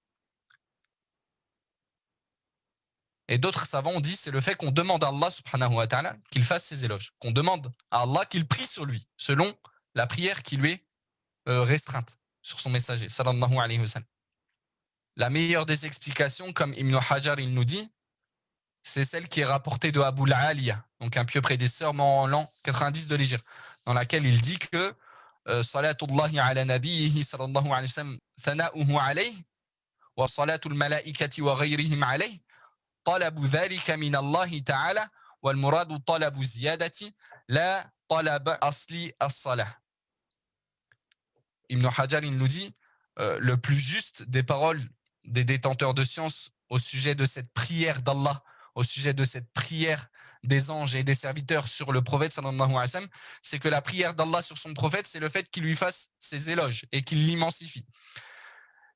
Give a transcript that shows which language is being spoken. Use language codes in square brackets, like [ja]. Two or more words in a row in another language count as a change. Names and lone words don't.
[fr] Et d'autres savants ont dit c'est le fait qu'on demande à Allah [ar] سبحانه وتعالى [fr] qu'il fasse ses éloges, qu'on demande à Allah qu'il prie sur lui, selon la prière qui lui est restreinte sur son messager, [ar] صلى الله عليه وسلم. [fr] La meilleure des explications, comme Ibn Hajar il nous dit, c'est celle qui est rapportée de Abu al-Aliya, donc un pieux prédécesseur mort en l'an 90 de l'Hégire, dans laquelle il dit que [ar] صلاة الله على نبيه صلى الله عليه وسلم ثناؤه عليه وصلاة الملائكة وغيرهم عليه طلب ذلك من الله تعالى والمراد طلب الزيادة لا طلب أصل الصلاة. [fr] Ibn Hajar il nous dit le plus juste des paroles des détenteurs de science au sujet de cette prière d'Allah, au sujet de cette prière des anges et des serviteurs sur le prophète [ar] صلى الله عليه وسلم, [fr] c'est que la prière d'Allah sur son prophète, c'est le fait qu'il lui fasse ses éloges et qu'il l'immensifie.